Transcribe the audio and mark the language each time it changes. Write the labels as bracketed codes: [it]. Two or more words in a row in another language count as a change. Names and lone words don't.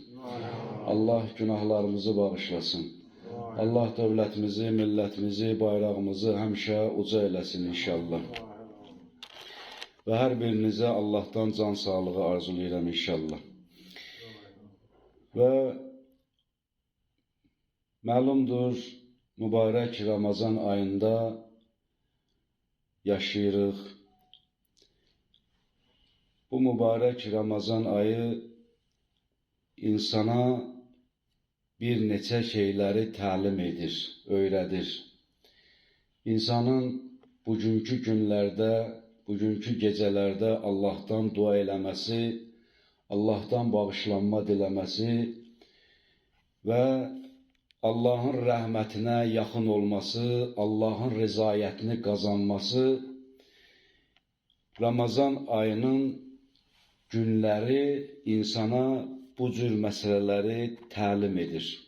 [az] Allah günahlarımızı bağışlasın. Allah devletimizi, milletimizi, bayrağımızı həmişə uca eylesin inşallah. Ve her birinize Allah'tan can sağlığı arzulayıram inşallah. Ve malumdur, mübarek Ramazan ayında yaşayırıq. Bu mübarek Ramazan ayı insana bir neçə şeyləri təlim edir, öyrədir. İnsanın bugünkü günlərdə, bugünkü gecələrdə Allah'tan dua eləməsi, Allah'tan bağışlanma diləməsi və Allah'ın rəhmətinə yaxın olması, Allah'ın rızayətini qazanması Ramazan ayının günləri insana bu cür məsələləri təlim edir.